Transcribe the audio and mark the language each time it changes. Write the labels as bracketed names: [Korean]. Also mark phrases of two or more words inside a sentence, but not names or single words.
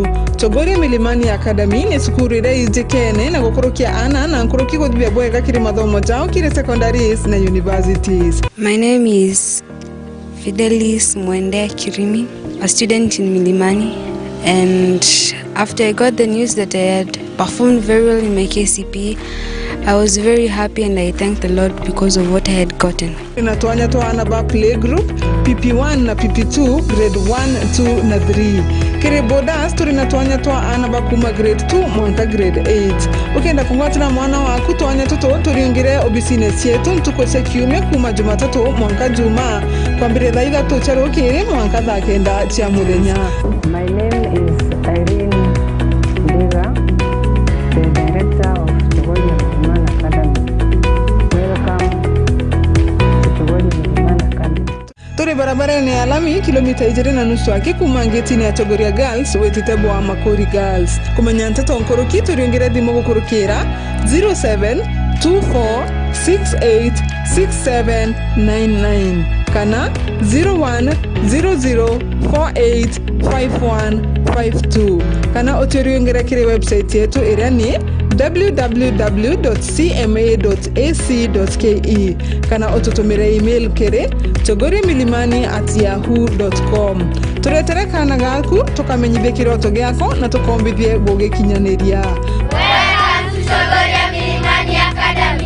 [Meru] Chogoria Milimani Academy ni sukuru ire ijekene na gukorokia ana na nkoroki godibia bwega kiri mathomo jao kiri secondaries na universities. [English] My name is Fidelis Mwende Kirimi, a student in Milimani, and after I got the news that I had performed very well in my KCP, I was very happy and I thank the Lord because of what I had gotten. [Meru] Inatuanya to anaba [English] play group [Meru] PP1 na PP2 grade 1, 2 na 3. Kire boda story natuanya to anaba kuma grade 2 mwanka grade 8. Ukienda kungwatina mwana waku tuanya toto turingire obisines yetu ntuko sekiume kuma Jumatatu mwanka Juma kwambire thaiga tuchero kiri mwanka thakenda chia muthenya. [English] My name is Irene Ndiga, the director of Chogoria Milimani Academy. Welcome to Chogoria Milimani Academy. [Meru] Turi barabara ni alami kilomita 2.5 aki kumangeti ni Chogoria Girls wetitebo wa Makori Girls. Kumenya nteto nkoroki turiongere dimo gukorokera 0724686799 kana 0100485152 kana oturiongere kire website yetu iria ni www.cma.ac.ke kana otutumire email kere chogoriamilimani@yahoo.com. Turetere kana gaku tukamenyithie kiroto giako na tukombithie gugikinyaniria. [English] Welcome to Chogoria Milimani Academy.